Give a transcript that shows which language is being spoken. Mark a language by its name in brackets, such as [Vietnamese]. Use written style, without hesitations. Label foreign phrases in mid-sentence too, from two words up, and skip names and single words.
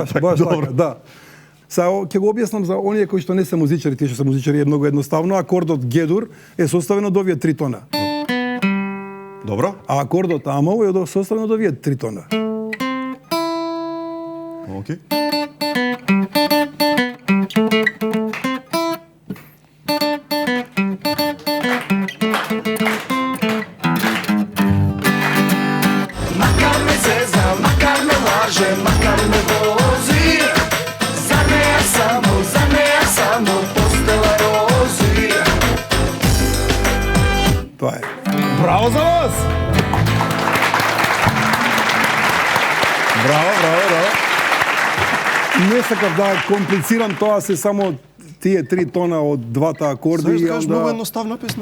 [Macedonian] Баш така, да. Сега ќе го објаснам за оние кои што не се музичари, тие што се музичари е многу едноставно. Акордот Г-дур е составен од овие 3 тона. Добро. А акордот Амол е составен од овие 3 тона. Океј. Makar me vozi, za neja samo Postela rozi. Тоа е. Браво за вас! Браво. Не сакав да комплицирам тоа, се само тие 3 тона од двата акорди. Знаеш, кажеш многу едноставна песна.